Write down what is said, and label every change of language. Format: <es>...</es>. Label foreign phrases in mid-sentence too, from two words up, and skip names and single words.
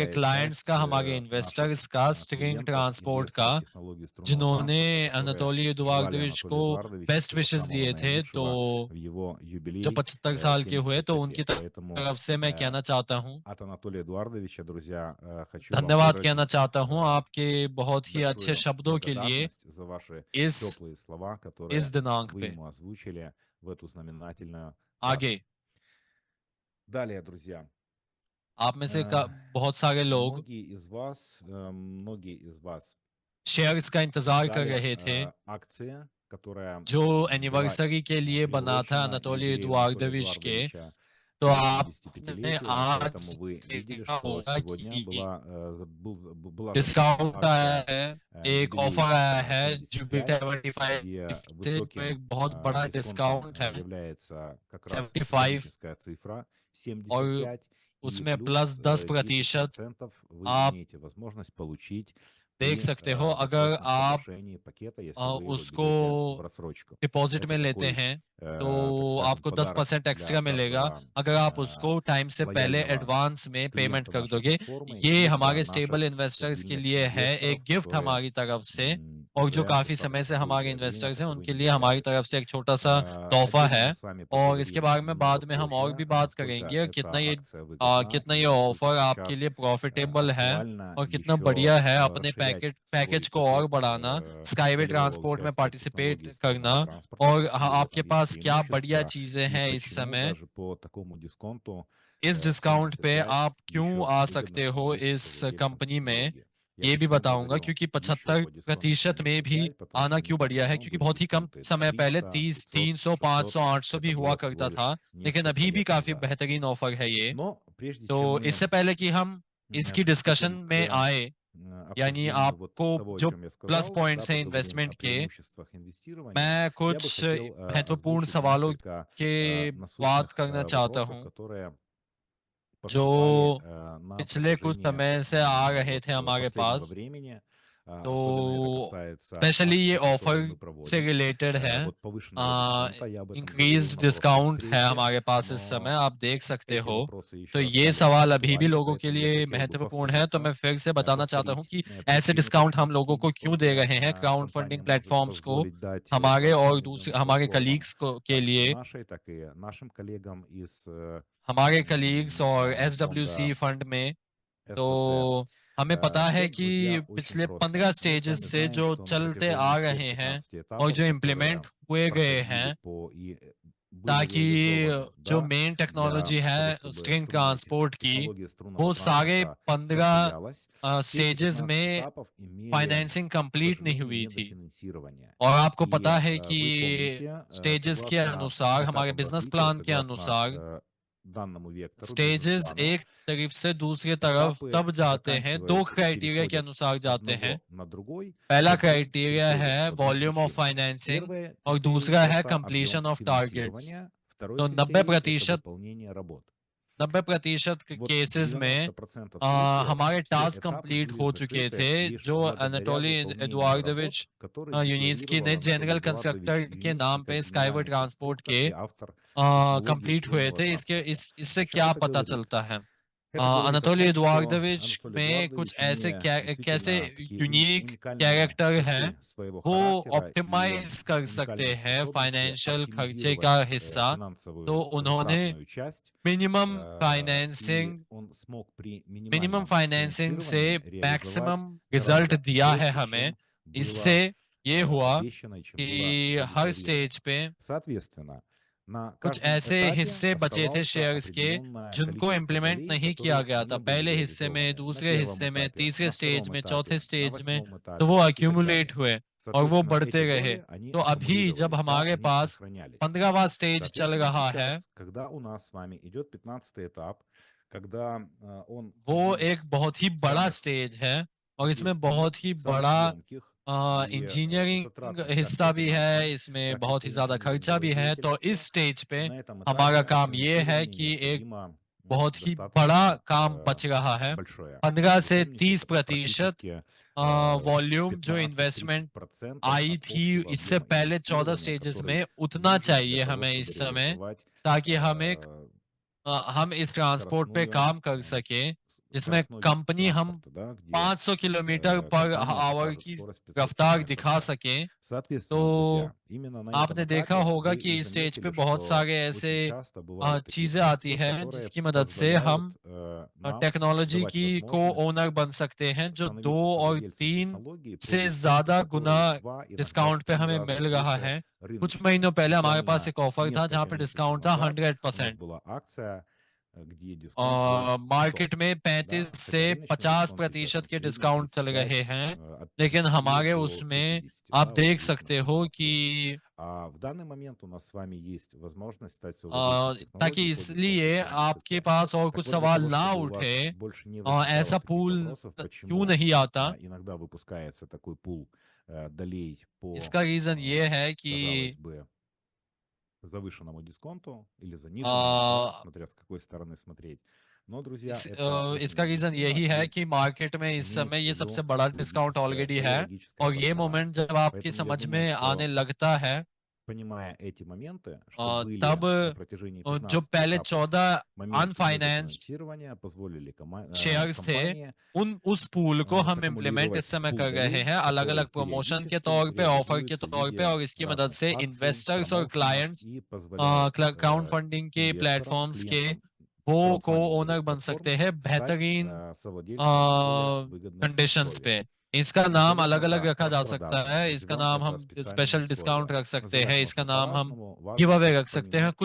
<ru>малая</ru> <hi>क्लाइंट्स</hi> <ru>часть</ru> <hi>का, हमारे</hi> <ru>наших</ru> <hi>इन्वेस्टर्स का, स्ट्रिंग</hi> <ru>клиентов,</ru> <hi>ट्रांसपोर्ट का,</hi> <ru>инвесторов технологии струнного</ru> <hi>जिन्होंने</hi> <ru>транспорта, которые</ru> <hi>अनातोली</hi> <ru>желали</ru> <hi>एदुआर्दोविच को</hi> <ru>Анатолию Эдуардовичу</ru> <hi>बेस्ट</hi> <ru>всего</ru> <hi>विशेस</hi> <ru>самого</ru> <hi>दिए थे। तो</hi> <ru>наилучшего в его</ru> <hi>जो</hi> <ru>юбилей</ru> <hi>75 साल के हुए, तो</hi> <ru>75</ru> <hi>उनकी</hi> <ru>лет. Поэтому</ru> <hi>तरफ से मैं कहना चाहता हूँ,</hi> <ru>от Анатолия Эдуардовича, друзья, хочу вам</ru> <hi>धन्यवाद कहना</hi> <ru>выразить</ru> <hi>चाहता हूँ आपके बहुत ही अच्छे</hi> <ru>большую</ru> <hi>शब्दों के लिए</hi> <ru>благодарность за ваши</ru> <hi>इस</hi> <ru>теплые слова,</ru> <hi>इस</hi> <ru>которые</ru> <hi>दिनांक</hi> <ru>вы</ru> <hi>पे।</hi> <ru>ему озвучили в эту знаменательную дату.</ru> <hi>आगे</hi> <ru>Далее, друзья,</ru> <hi>आप में से э, बहुत सारे लोग</hi> <ru>многие из вас</ru> <hi>शेयर्स का इंतजार कर</hi> <ru>ждали</ru> <hi>रहे थे,</hi> <ru>акция, которая</ru> <hi>जो</hi> <ru>была</ru> <hi>एनिवर्सरी के लिए बना था</hi> <ru>приурочена</ru> <hi>अनातोली</hi> <ru>юбилею Анатолия</ru> <hi>एदुआर्दोविच के।</hi> <ru>Эдуардовича</ru> <hi>तो</hi> <ru>к</ru> <hi>आपने</hi> <ru>75-летию, поэтому</ru> <hi>आज</hi> <ru>вы видели,</ru> <hi>देखा</hi> <ru>что</ru> <hi>होगा</hi> <ru>сегодня</ru> <hi>कि</hi> <ru>была запущена</ru> <hi>डिस्काउंट आया</hi> <ru>акция</ru> <hi>है, एक</hi> <ru>юбилей</ru> <hi>ऑफर आया है जुपिटर</hi> <ru>75, 75 где</ru> <hi>से, जो</hi> <ru>высоким</ru> <hi>एक बहुत बड़ा</hi> <ru>дисконтом</ru> <hi>डिस्काउंट है</hi> <ru>является как раз 75 символическая цифра</ru> <hi>और</hi> <ru>75, и</ru> <hi>उसमें</hi> <ru>плюс</ru> <hi>प्लस 10%</hi> <ru>10% вы</ru> <hi>आप</hi> <ru>имеете возможность получить</ru> <hi>देख</hi> <ru>при</ru> <hi>सकते हो, अगर</hi> <ru>досрочном</ru> <hi>आप</hi> <ru>соглашении пакета, если вы его</ru> <hi>उसको</hi> <ru>берете в рассрочку.</ru> <hi>डिपॉजिट</hi> <ru>Это</ru> <hi>में लेते</hi> <ru>такой,</ru> <hi>हैं,</hi> <ru>так</ru> <hi>तो</hi> <ru>скажем,</ru> <hi>आपको</hi> <ru>подарок</ru> <hi>10%</hi> <ru>для</ru> <hi>एक्स्ट्रा मिलेगा</hi> <ru>каждого</ru> <hi>अगर आप उसको टाइम से पहले</hi> <ru>лояльного</ru> <hi>एडवांस में पेमेंट</hi> <ru>клиента</ru> <hi>कर</hi> <ru>нашей</ru> <hi>दोगे।</hi> <ru>платформы</ru> <hi>ये</hi> <ru>и для</ru> <hi>हमारे स्टेबल</hi> <ru>наших</ru> <hi>इन्वेस्टर्स के</hi> <ru>стабильных</ru> <hi>लिए है,</hi> <ru>инвесторов,</ru> <hi>एक गिफ्ट</hi> <ru>которые</ru> <hi>हमारी तरफ से, और जो</hi> <ru>уже</ru> <hi>काफ़ी समय</hi> <ru>достаточно</ru> <hi>से हमारे</hi> <ru>долгое время</ru> <hi>इन्वेस्टर्स हैं,</hi> <ru>таковыми</ru> <hi>उनके लिए हमारी</hi> <ru>являются.</ru> <hi>तरफ से एक छोटा-सा तोहफ़ा</hi> <ru>Отдельно</ru> <hi>है।</hi> <ru>мы с вами</ru> <hi>और इसके</hi> <ru>поговорим</ru> <hi>बारे में</hi> <ru>немного</ru> <hi>बाद में हम और</hi> <ru>позже,</ru> <hi>भी बात</hi> <ru>насколько</ru> <hi>करेंगे,</hi> <ru>эта акция выгодна</ru> <hi>कितना</hi> <ru>и</ru> <hi>ये</hi> <ru>насколько</ru> <hi>ऑफ़र आपके</hi> <ru>сейчас</ru> <hi>लिए प्रॉफ़िटेबल है</hi> <ru>актуально</ru> <hi>और कितना</hi> <ru>еще</ru> <hi>बढ़िया है अपने</hi> <ru>расширять</ru> <hi>पैकेज</hi> <ru>свой</ru> <hi>को और</hi> <ru>пакет</ru> <hi>बढ़ाना, स्काईवे</hi> <ru>долевого</ru> <hi>ट्रांसपोर्ट में</hi> <ru>участия в</ru> <hi>पार्टिसिपेट</hi> <ru>технологии</ru> <hi>करना।</hi> <ru>струнного транспорта.</ru> <hi>और</hi> <ru>Вот</ru> <hi>आपके</hi> <ru>там есть</ru> <hi>पास क्या बढ़िया</hi> <ru>преимущества</ru> <hi>चीज़ें</hi> <ru>и</ru> <hi>हैं इस</hi> <ru>почему</ru> <hi>समय।</hi> <ru>даже по такому дисконту</ru> <hi>इस डिस्काउंट पे 75 आप क्यों</hi> <ru>еще</ru> <hi>आ</hi> <ru>выгодно</ru> <hi>सकते हो</hi> <ru>становиться</ru> <hi>इस</hi> <ru>владельцем</ru> <hi>कंपनी में,</hi> <ru>технологии. Я</ru> <hi>ये भी</hi> <ru>почему</ru> <hi>बताऊँगा,</hi> <ru>говорю</ru> <hi>क्योंकि</hi> <ru>еще по दисконту</ru> <hi>75% में भी</hi> <ru>75, потому</ru> <hi>आना</hi> <ru>что</ru> <hi>क्यों</hi> <ru>не так</ru> <hi>बढ़िया है,</hi> <ru>давно</ru> <hi>क्योंकि</hi> <ru>были</ru> <hi>बहुत ही कम</hi> <ru>дисконты समय पहले 300, 30, 500, 300, 500, 600.</ru> <hi>800 भी</hi> <ru>Это</ru> <hi>हुआ</hi> <ru>было всего</ru> <hi>करता था,</hi> <ru>лишь</ru> <hi>लेकिन</hi> <ru>несколько</ru> <hi>अभी भी</hi> <ru>лет</ru> <hi>काफ़ी</hi> <ru>назад.</ru> <hi>बेहतरीन ऑफ़र है ये।</hi> <ru>Но прежде чем</ru> <hi>तो</hi> <ru>мы</ru> <hi>इससे पहले कि हम इसकी डिस्कशन</hi> <ru>приступим</ru> <hi>में</hi> <ru>к</ru> <hi>आए, यानी</hi> <ru>обсуждению вот</ru> <hi>आपको</hi> <ru>того, о</ru> <hi>जो</hi> <ru>чем я</ru> <hi>प्लस</hi> <ru>сказал, да,</ru> <hi>पॉइंट्स हैं</hi> <ru>поговорим о</ru> <hi>इन्वेस्टमेंट के,</hi> <ru>преимуществах инвестирования,</ru> <hi>मैं</hi> <ru>я бы</ru> <hi>कुछ</hi> <ru>хотел</ru> <hi>महत्वपूर्ण</hi> <ru>озвучить</ru> <hi>सवालों</hi> <ru>несколько</ru> <hi>के बात</hi> <ru>насущных</ru> <hi>करना चाहता</hi> <ru>вопросов,</ru> <hi>हूँ,</hi> <ru>которые поступали</ru> <hi>जो</hi> <ru>на</ru> <hi>पिछले कुछ</hi> <ru>протяжении</ru> <hi>समय से आ रहे</hi> <ru>вот</ru> <hi>थे हमारे</hi> <ru>последнего</ru> <hi>पास।</hi> <ru>времени. Особенно это</ru> <hi>तो</hi> <ru>касается</ru> <hi>स्पेशली ये</hi> <ru>акций, которые</ru> <hi>ऑफर</hi> <ru>мы</ru> <hi>से</hi> <ru>проводим.</ru> <hi>रिलेटेड है।</hi> <ru>Вот повышенного дисконта, я об этом говорил</ru> <hi>इंक्रीज्ड</hi> <ru>на прошлой</ru> <hi>डिस्काउंट है</hi> <ru>встрече,</ru> <hi>हमारे पास इस समय,</hi> <ru>но</ru> <hi>आप देख सकते</hi> <ru>эти</ru> <hi>हो।</hi> <ru>вопросы</ru> <hi>तो</hi> <ru>еще</ru> <hi>ये</hi> <ru>остались</ru> <hi>सवाल अभी भी</hi> <ru>актуальны,</ru> <hi>लोगों के</hi> <ru>поэтому я</ru> <hi>लिए</hi> <ru>хотел бы</ru> <hi>महत्वपूर्ण है, तो मैं फिर से बताना चाहता हूँ</hi> <ru>повторить</ru> <hi>कि ऐसे</hi> <ru>причины,</ru> <hi>डिस्काउंट हम</hi> <ru>почему</ru> <hi>लोगों</hi> <ru>такие</ru> <hi>को क्यों दे</hi> <ru>дисконты</ru> <hi>रहे हैं क्राउड</hi> <ru>компания</ru> <hi>फंडिंग</hi> <ru>может</ru> <hi>प्लेटफॉर्म्स को,</hi> <ru>позволить дать</ru> <hi>हमारे</hi> <ru>большим</ru> <hi>और दूसरे</hi> <ru>инвестиционным</ru> <hi>हमारे</hi> <ru>платформам,</ru> <hi>कलीग्स को के</hi> <ru>как</ru> <hi>लिए,</hi> <ru>нашей, так и нашим коллегам из</ru> <hi>हमारे कलीग्स और</hi> <ru>фонда SWC</ru> <hi>फंड में।</hi> <ru>СВЦ.</ru> <hi>तो हमें पता है</hi> <ru>Все,</ru> <hi>कि</hi> <ru>друзья, очень</ru> <hi>पिछले</hi> <ru>просто.</ru> <hi>15</hi> <ru>Мы с</ru> <hi>स्टेजेस</hi> <ru>вами</ru> <hi>से</hi> <ru>знаем,</ru> <hi>जो</hi> <ru>что на</ru> <hi>चलते आ</hi> <ru>протяжении всех</ru> <hi>रहे हैं</hi> <ru>15</ru> <hi>और</hi> <ru>этапов,</ru> <hi>जो इम्प्लीमेंट</hi> <ru>которые</ru> <hi>हुए गए</hi> <ru>проходили</ru> <hi>हैं,</hi> <ru>и были</ru> <hi>ताकि</hi> <ru>реализованы,</ru> <hi>जो</hi> <ru>да,</ru> <hi>मेन</hi> <ru>для</ru> <hi>टेक्नोलॉजी</hi> <ru>того,</ru> <hi>है</hi> <ru>чтобы</ru> <en>string transport</en> <hi>की,</hi> <ru>технология струнного</ru> <hi>वो सारे</hi> <ru>транспорта</ru> <hi>15</hi> <ru>состоялась, все эти</ru> <hi>स्टेजेस</hi> <ru>15</ru> <hi>में</hi> <ru>этапов имели,</ru> <hi>फाइनेंसिंग</hi> <ru>к</ru> <hi>कंप्लीट नहीं</hi> <ru>сожалению,</ru> <hi>हुई थी।</hi> <ru>недофинансирование.</ru> <hi>और आपको</hi> <ru>И</ru> <hi>पता है</hi> <ru>вы</ru> <hi>कि</hi> <ru>помните,</ru> <hi>स्टेजेस के</hi> <ru>согласно</ru> <hi>अनुसार, हमारे</hi> <ru>этапам</ru> <hi>बिजनेस</hi> <ru>развития,</ru> <hi>प्लान के</hi> <ru>согласно</ru> <hi>अनुसार,</hi> <ru>данному вектору,</ru> <hi>स्टेजेस</hi> <ru>бизнес-плану,</ru> <hi>एक तरफ से दूसरी तरफ</hi> <ru>этапы</ru> <hi>तब जाते हैं, दो</hi> <ru>заканчиваются и</ru> <hi>क्राइटेरिया के</hi> <ru>переходят</ru> <hi>अनुसार</hi> <ru>с</ru> <hi>जाते हैं।</hi> <ru>одного на другой</ru> <hi>पहला</hi> <ru>по двум</ru> <hi>क्राइटेरिया</hi> <ru>критериям,</ru> <hi>है</hi> <ru>по двум</ru> <en>volume of</en> <ru>причинам.</ru> <hi>फाइनेंसिंग</hi> <ru>Первый</ru> <hi>और</hi> <ru>критерий–</ru> <hi>दूसरा है</hi> <ru>это объем</ru> <en>completion of targets.</en> <ru>финансирования. Второй</ru> <hi>तो</hi> <ru>критерий– это выполнение работ.</ru> <hi>90%</hi> <ru>Вот</ru> <hi>केसेस में</hi> <ru>90% случаев</ru> <hi>हमारे</hi> <ru>все</ru> <hi>टास्क</hi> <ru>этапы</ru> <hi>कंप्लीट</hi> <ru>были</ru> <hi>हो चुके</hi> <ru>закрыты</ru> <hi>थे,</hi> <ru>лишь</ru> <hi>जो</hi> <ru>благодаря</ru> <hi>अनाटोली</hi> <ru>выполнению</ru> <hi>एडुआर्डोविच</hi> <ru>работ, которые</ru> <hi>यूनिट्सकी ने</hi> <ru>декларировал Анатолий</ru> <en>general constructor</en> <ru>Эдуардович</ru> <hi>के</hi> <ru>Юницкий</ru> <hi>नाम</hi> <ru>как</ru> <hi>पे स्काईवर्ड</hi> <ru>генеральный</ru> <hi>ट्रांसपोर्ट</hi> <ru>конструктор</ru> <hi>के</hi> <ru>и автор технологии</ru> <hi>कंप्लीट हुए</hi> <ru>струнного</ru> <hi>थे।</hi> <ru>транспорта.</ru> <hi>इससे</hi> <ru>О чем</ru> <hi>क्या</hi> <ru>это</ru> <hi>पता</hi> <ru>говорит?</ru> <hi>चलता है?</hi> <ru>Это говорит о</ru> <hi>अनाटोली</hi> <ru>том, что</ru> <hi>एडुआर्डोविच</hi> <ru>Анатолий</ru> <hi>में कुछ</hi> <ru>Эдуардович,</ru> <hi>ऐसे</hi> <ru>имея</ru> <hi>कैसे</hi> <ru>действительно такие</ru> <hi>यूनिक</hi> <ru>уникальные</ru> <hi>कैरेक्टर हैं,</hi> <ru>черты своего</ru> <hi>वो</hi> <ru>характера и</ru> <hi>ऑप्टिमाइज कर सकते</hi> <ru>уникальные</ru> <hi>हैं</hi> <ru>способности</ru> <hi>फाइनेंशियल खर्चे का</hi> <ru>оптимизировать</ru> <hi>हिस्सा। तो</hi> <ru>финансовую</ru> <hi>उन्होंने</hi> <ru>затратную часть,</ru> <hi>मिनिमम</hi> <ru>и</ru> <hi>फाइनेंसिंग</hi> <ru>он смог при</ru> <hi>मिनिमम</hi> <ru>минимальном</ru> <hi>फाइनेंसिंग से</hi> <ru>финансировании реализовать</ru> <en>maximum result</en> <ru>гораздо</ru> <hi>दिया है</hi> <ru>больше,</ru> <hi>हमें।</hi> <ru>чем</ru> <hi>इससे</hi> <ru>было</ru> <hi>ये हुआ</hi> <ru>обещано и чем было</ru> <hi>कि हर</hi> <ru>задекларировано.</ru> <hi>स्टेज पे</hi> <ru>Соответственно, на</ru> <hi>कुछ</hi> <ru>каждом</ru> <hi>ऐसे</hi> <ru>этапе</ru> <hi>हिस्से बचे थे</hi> <ru>оставался</ru> <hi>शेयर्स के</hi> <ru>определенное</ru> <hi>जिनको</hi> <ru>количество</ru> <hi>इम्प्लीमेंट</hi> <ru>долей,</ru> <hi>नहीं किया</hi> <ru>которые</ru> <hi>गया था,</hi> <ru>не были</ru> <hi>पहले हिस्से में,</hi> <ru>реализованы на</ru> <hi>दूसरे</hi> <ru>первом</ru> <hi>हिस्से में,</hi> <ru>этапе,</ru> <hi>तीसरे</hi> <ru>на</ru> <hi>स्टेज</hi> <ru>втором</ru> <hi>में, चौथे</hi> <ru>этапе, на</ru> <hi>स्टेज में,</hi> <ru>8-м</ru> <hi>तो वो</hi> <ru>этапе и так</ru> <hi>अक्यूमुलेट</hi> <ru>далее.</ru> <hi>हुए और वो</hi> <ru>Соответственно, эти</ru> <hi>बढ़ते रहे।</hi> <ru>доли, они</ru> <hi>तो अभी जब</hi> <ru>аккумулировались, да,</ru> <hi>हमारे</hi> <ru>они</ru> <hi>पास</hi> <ru>сохранялись.</ru> <hi>15वां स्टेज चल</hi> <ru>Соответственно,</ru> <hi>रहा है,</hi> <ru>сейчас, когда у нас с вами идет 15-й этап, когда он</ru> <hi>वो</hi> <ru>один</ru> <hi>एक</hi> <ru>из</ru> <hi>बहुत ही बड़ा</hi> <ru>самых</ru> <hi>स्टेज है और इसमें</hi> <ru>действенных,</ru> <hi>बहुत ही</hi> <ru>самых</ru> <hi>बड़ा</hi> <ru>емких и</ru> <hi>इंजीनियरिंग</hi> <ru>затратных как</ru> <hi>हिस्सा</hi> <ru>по</ru> <hi>भी है,</hi> <ru>финансам,</ru> <hi>इसमें</hi> <ru>так и</ru> <hi>बहुत</hi> <ru>по</ru> <hi>ही ज़्यादा खर्चा</hi> <ru>инжиниринговой</ru> <hi>भी है। तो इस</hi> <ru>деятельности,</ru> <hi>स्टेज पे</hi> <ru>на этом</ru> <hi>हमारा</hi> <ru>этапе</ru> <hi>काम ये है</hi> <ru>финансирование</ru> <hi>कि एक</hi> <ru>необходимо</ru> <hi>बहुत ही बड़ा</hi> <ru>достаточно</ru> <hi>काम बच रहा है।</hi> <ru>большое.</ru> <hi>15</hi> <ru>Вы</ru> <hi>से</hi> <ru>помните, это</ru> <hi>30%</hi> <ru>практически</ru> <hi>वॉल्यूम जो इन्वेस्टमेंट</hi> <ru>15-30%</ru> <hi>आई</hi> <ru>от</ru> <hi>थी</hi> <ru>общего</ru> <hi>इससे</hi> <ru>объема</ru> <hi>पहले 14</hi> <ru>инвестирования,</ru> <hi>स्टेजेस</hi> <ru>который</ru> <hi>में, उतना</hi> <ru>нужен для</ru> <hi>चाहिए</hi> <ru>того,</ru> <hi>हमें</hi> <ru>чтобы</ru> <hi>इस समय,</hi> <ru>реализовать</ru> <hi>ताकि हम इस ट्रांसपोर्ट पे</hi> <ru>скоростную,</ru> <hi>काम कर सकें, जिसमें</hi> <ru>скоростной вид</ru> <hi>कंपनी हम</hi> <ru>транспорта, да, где</ru> <hi>500 किलोमीटर पर</hi> <ru>компания</ru> <hi>आवर</hi> <ru>покажет</ru> <hi>की</hi> <ru>скорость 500</ru> <hi>रफ्तार</hi> <ru>км в</ru> <hi>दिखा</hi> <ru>час.</ru> <hi>सकें। तो</hi> <ru>Соответственно, друзья, именно на этом</ru> <hi>आपने देखा</hi> <ru>этапе</ru> <hi>होगा</hi> <ru>вы и</ru> <hi>कि इस स्टेज पे</hi> <ru>заметили,</ru> <hi>बहुत</hi> <ru>что</ru> <hi>सारे ऐसे</hi> <ru>очень часто бывают такие</ru> <hi>चीज़ें आती</hi> <ru>функции,</ru> <hi>हैं</hi> <ru>которые</ru> <hi>जिसकी मदद से</hi> <ru>позволяют</ru> <hi>हम</hi> <ru>нам</ru> <hi>टेक्नोलॉजी</hi> <ru>давать</ru> <hi>की को</hi> <ru>возможность</ru> <hi>ओनर बन सकते हैं, जो 2</hi> <ru>становиться</ru> <hi>और</hi> <ru>совладельцем</ru> <hi>3</hi> <ru>технологии,</ru> <hi>से</hi> <ru>продуктов,</ru> <hi>ज़्यादा गुना</hi> <ru>которые в 2, иногда в</ru> <hi>डिस्काउंट पे</hi> <ru>3</ru> <hi>हमें</hi> <ru>раза</ru> <hi>मिल रहा</hi> <ru>выше</ru> <hi>है। कुछ</hi> <ru>рыночной.</ru> <hi>महीनों पहले हमारे पास</hi> <ru>Буквально</ru> <hi>एक ऑफर था जहाँ</hi> <ru>несколько</ru> <hi>पे</hi> <ru>месяцев</ru> <hi>डिस्काउंट था</hi> <ru>назад у нас</ru> <hi>100%।</hi> <ru>была акция, где дисконт был 100,</ru> <hi>मार्केट में 35</hi> <ru>да,</ru> <hi>से</hi> <ru>хотя рыночный дисконт сейчас</ru> <hi>50%</hi> <ru>он в</ru> <hi>के</hi> <ru>среднем</ru> <hi>डिस्काउंट चल</hi> <ru>35,</ru> <hi>रहे हैं,</hi> <ru>от</ru> <hi>लेकिन</hi> <ru>30</ru> <hi>हमारे</hi> <ru>до</ru> <hi>उसमें</hi> <ru>50,</ru> <hi>आप</hi> <ru>да, вот в</ru> <hi>देख सकते</hi> <ru>зависимости от</ru> <hi>हो</hi> <ru>маршрута.</ru> <hi>कि</hi> <ru>А в данный момент у нас с вами есть возможность стать совладельцем</ru> <hi>ताकि</hi> <ru>технологии по дисконту</ru> <hi>इसलिए आपके</hi> <ru>75.</ru> <hi>पास और</hi> <ru>Так</ru> <hi>कुछ</hi> <ru>вот, для</ru> <hi>सवाल</hi> <ru>того,</ru> <hi>ना</hi> <ru>чтобы у</ru> <hi>उठे,</hi> <ru>вас больше не возникало</ru> <hi>ऐसा</hi> <ru>таких</ru> <hi>पूल</hi> <ru>вопросов,</ru> <hi>क्यों</hi> <ru>почему</ru> <hi>नहीं आता,</hi> <ru>иногда выпускается такой пул долей по,</ru> <hi>इसका रीज़न ये है</hi> <ru>казалось</ru> <hi>कि</hi> <ru>бы, завышенному дисконту или заниженному, да, अ, смотря с какой стороны смотреть. Но, друзья, это очень</ru> <hi>इसका रीजन</hi> <ru>объяснимо,</ru> <hi>यही है</hi> <ru>и</ru> <hi>कि मार्केट में इस</hi> <ru>имейте</ru> <hi>समय</hi> <ru>в</ru> <hi>ये सबसे</hi> <ru>виду</ru> <hi>बड़ा</hi> <en>discount already</en> <hi>है,</hi> <ru>लогическое</ru> <hi>और ये</hi> <ru>обоснование.</ru> <hi>मोमेंट जब आपकी</hi> <ru>Поэтому я</ru> <hi>समझ</hi> <ru>думаю,</ru> <hi>में आने</hi> <ru>что,</ru> <hi>लगता है,</hi> <ru>понимая эти моменты, что</ru> <hi>तब</hi> <ru>были на протяжении</ru> <hi>जो</hi> <ru>15</ru> <hi>पहले</hi> <ru>этапов,</ru> <hi>14</hi> <ru>моменты</ru> <hi>अनफाइनेंस्ड</hi> <ru>недофинансирования позволили</ru> <hi>शेयर्स थे,</hi> <ru>компании</ru> <hi>उस पूल को हम इम्प्लीमेंट इस</hi> <ru>саккумулировать</ru> <hi>समय</hi> <ru>пул</ru> <hi>कर रहे</hi> <ru>долей,</ru> <hi>हैं अलग</hi> <ru>который</ru> <hi>अलग प्रमोशन के</hi> <ru>периодически</ru> <hi>तौर पे, ऑफर के</hi> <ru>реализуется в</ru> <hi>तौर पे,</hi> <ru>виде</ru> <hi>और इसकी मदद</hi> <ru>разных</ru> <hi>से</hi> <ru>акций,</ru> <hi>इन्वेस्टर्स और</hi> <ru>промоушенов</ru> <hi>क्लाइंट्स</hi> <ru>и позволяет</ru> <en>crowd funding</en> <hi>के</hi> <ru>инвесторам,</ru> <hi>प्लेटफॉर्म्स के</hi> <ru>клиентам</ru> <hi>वो को ओनर</hi> <ru>краудфандинговых</ru> <hi>बन</hi> <ru>платформ</ru> <hi>सकते हैं</hi> <ru>стать</ru> <hi>बेहतरीन</hi> <ru>совладельцами на более выгодных</ru> <hi>कंडीशंस पे।</hi> <ru>условиях.</ru> <hi>इसका</hi> <ru>Не</ru> <hi>नाम</hi> <ru>только</ru> <hi>अलग अलग</hi> <ru>по</ru> <hi>रखा जा सकता</hi> <ru>распродажам,</ru> <hi>है, इसका</hi> <ru>называем</ru> <hi>नाम</hi> <ru>это</ru> <hi>हम</hi> <ru>специальными</ru> <en>special discount</en> <hi>रख</hi> <ru>условиями.</ru> <hi>सकते</hi> <ru>Называть</ru> <hi>हैं, इसका</hi> <ru>можно</ru> <hi>नाम हम</hi> <ru>по-разному,</ru> <hi>गिव</hi> <ru>важно</ru> <hi>अवे</hi> <ru>просто</ru> <hi>रख सकते हैं,</hi>